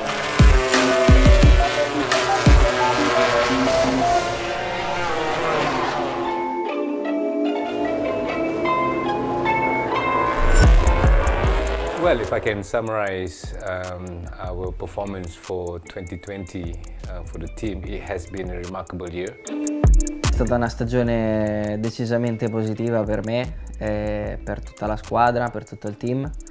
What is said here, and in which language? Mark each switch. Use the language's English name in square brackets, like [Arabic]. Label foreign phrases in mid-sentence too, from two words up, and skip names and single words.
[English] Well, if I can summarize our performance for 2020 for the team, it has been a remarkable year. [Italian] È stata una stagione decisamente positiva per me, per tutta la squadra, per tutto il team.